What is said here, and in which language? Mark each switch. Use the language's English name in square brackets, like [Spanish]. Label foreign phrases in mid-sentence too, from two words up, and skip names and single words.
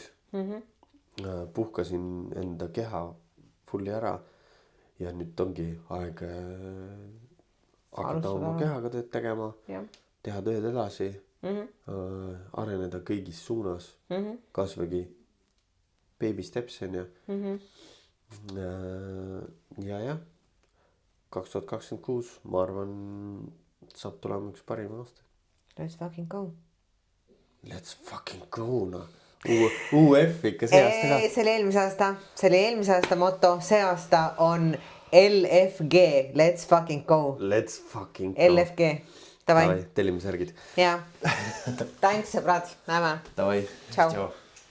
[Estonian] Puhkasin enda keha fulli ära ja nüüd ongi aeg hakata oma kehaga tööd tegema, teha tööd edasi, areneda kõigis suunas, kasvõgi [English] baby steps [Estonian] on ju. Ja 2026, ma arvan, saab tulema üks parima aasta. [English] Let's fucking go. Let's fucking go, [Estonian] noh. UF ikka see aasta ka. See oli eelmise aasta moto, see aasta on LFG, [English] let's fucking go. Let's fucking go. [Estonian] LFG, davai. Tellime särgid. Jaa, thanks sõbrad, näeme. Davai, Ciao. tšau.